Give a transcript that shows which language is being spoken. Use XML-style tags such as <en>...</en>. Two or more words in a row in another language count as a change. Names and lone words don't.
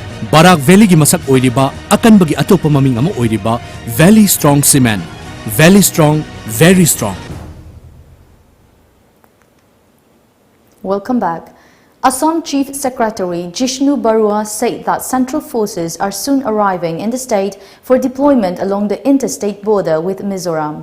<mni>Barak Valley gi masak oiriba akanbagi atopa maming ama oiriba Valley Strong Cement.</mni> <en>Valley Strong, very strong. Welcome back. Assam Chief Secretary Jishnu Barua said that central forces are soon arriving in the state for deployment along the interstate border with Mizoram.</en>